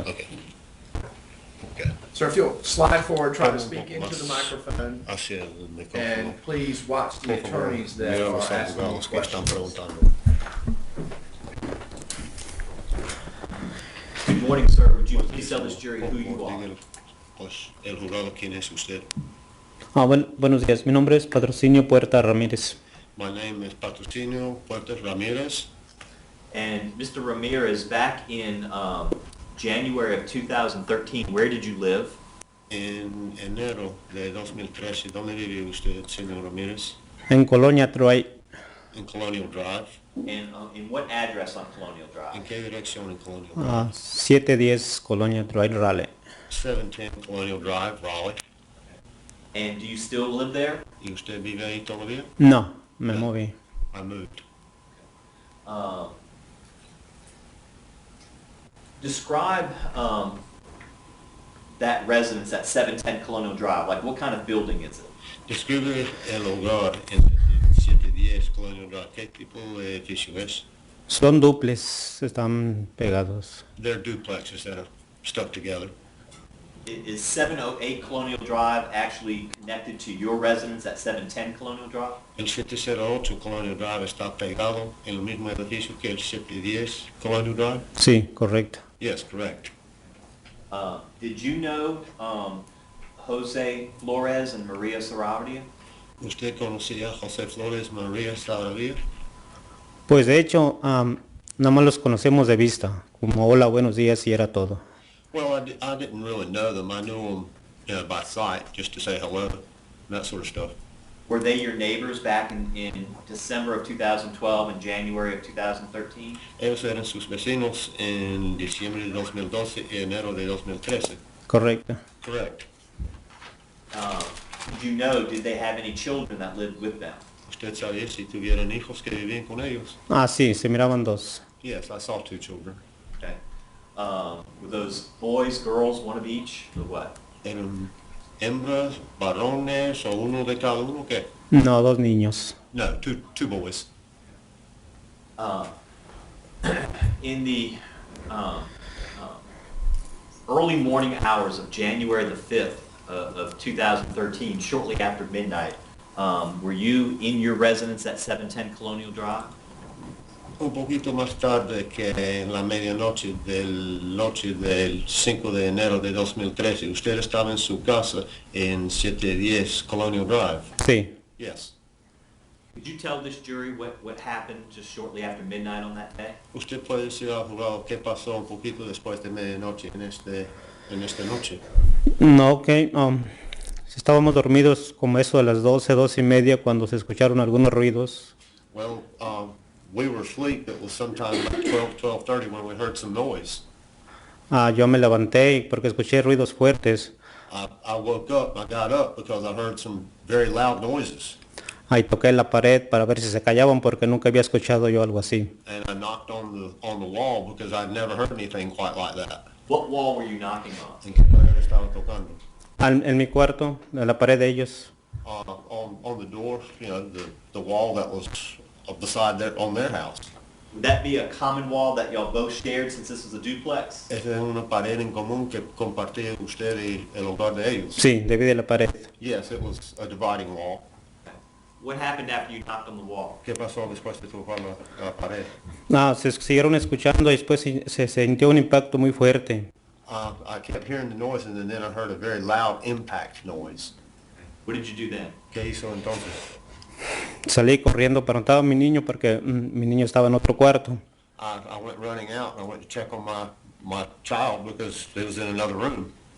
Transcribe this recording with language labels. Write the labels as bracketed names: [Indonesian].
[English] Ok. Ok. Sir, if you'll slide forward, try to [Spanish] Un [English] speak [Spanish] poco [English] into the [Spanish] más [English] microphone. [Spanish] Hacia el micrófono. [English] And please watch the [Spanish] Por favor, [English] attorneys that [Spanish] mira [English] are [Spanish] los [English] asking you [Spanish] abogados que están [English] questions. [Spanish] preguntando. [English] Good morning, sir. Would you please tell this jury who you are? [Spanish] Dígale, pues, el jurado, ¿quién es usted? Buenos días, mi nombre es Patrocinio Puerta Ramírez. [English] My name is Patrocinio Puertas Ramirez. And Mr. Ramirez, back in January of 2013, where did you live? [Spanish] En enero de 2013, ¿dónde vive usted, señor Ramírez? En Colonia Troy, En Colonial Drive. [English] And in what address on Colonial Drive? [Spanish] ¿En qué dirección en Colonial Drive? 710 Colonia Drive, Raleigh. [English] 710 Colonial Drive, Raleigh. And do you still live there? [Spanish] ¿Y usted vive ahí todavía? No, me moví. [English] I moved. Describe that residence at 710 Colonial Drive. Like, what kind of building is it? [Spanish] Describe el hogar en 710 Colonial Drive. ¿Qué tipo de edificio es? Son duples, están pegados. [English] They're duplexes that are stuck together. Is 708 Colonial Drive actually connected to your residence at 710 Colonial Drive? [Spanish] El 708 Colonial Drive está pegado en el mismo edificio que el 710 Colonial Drive? Sí, correcto. [English] Yes, correct. Did you know Jose Flores and Maria Saravia? [Spanish] ¿Usted conocía a José Flores María Saravia? Pues de hecho, nada más los conocemos de vista, como hola, buenos días y era todo. [English] Well, I didn't really know them. I knew them by sight, just to say hello, and that sort of stuff. Were they your neighbors back in December of 2012 and January of 2013? [Spanish] Ellos eran sus vecinos en diciembre de 2012 y enero de 2013. Correcto. [English] Correct. Did you know, did they have any children that lived with them? [Spanish] ¿Usted sabía si tuvieron hijos que vivían con ellos? Sí, se miraban dos. [English] Yes, I saw 2 children. Okay. Were those boys, girls, one of each, or what? [Spanish] ¿Eran hembras, varones o uno de cada uno? ¿Qué? No, dos niños. [English] No, two boys. In the early morning hours of January the 5th of 2013, shortly after midnight, were you in your residence at 710 Colonial Drive? [Spanish] Un poquito más tarde que en la medianoche del 5 de enero de 2013, usted estaba en su casa en 710 Colonial Drive. Sí. [English] Yes. Could you tell this jury what happened just shortly after midnight on that day? [Spanish] ¿Usted puede decir al jurado qué pasó un poquito después de medianoche en esta noche? No, ok. Estábamos dormidos como eso de las 12, 12 y media cuando se escucharon algunos ruidos. [English] Well, we were asleep. It was sometime like 12:30 when we heard some noise. [Spanish] Yo me levanté porque escuché ruidos fuertes. [English] I woke up, I got up because I heard some very loud noises. [Spanish] Ahí toqué la pared para ver si se callaban porque nunca había escuchado yo algo así. [English] And I knocked on the wall because I'd never heard anything quite like that. What wall were you knocking on? [Spanish] ¿En qué pared estaba tocando? En mi cuarto, en la pared de ellos. [English] On the door, you know, the wall that was beside on their house. Would that be a common wall that y'all both shared since this was a duplex? [Spanish] Esa es una pared en común que compartía usted y el hogar de ellos. Sí, divide la pared. [English] Yes, it was a dividing wall. What happened after you knocked on the wall? [Spanish] ¿Qué pasó después de tocar la pared? Se siguieron escuchando y después se sintió un impacto muy fuerte. [English] I kept hearing the noise and then I heard a very loud impact noise. What did you do then? [Spanish] ¿Qué hizo entonces? Salí corriendo, preguntaba a mi niño porque mi niño estaba en otro cuarto. [English] I went running out and I went to check on my child because he was in another room.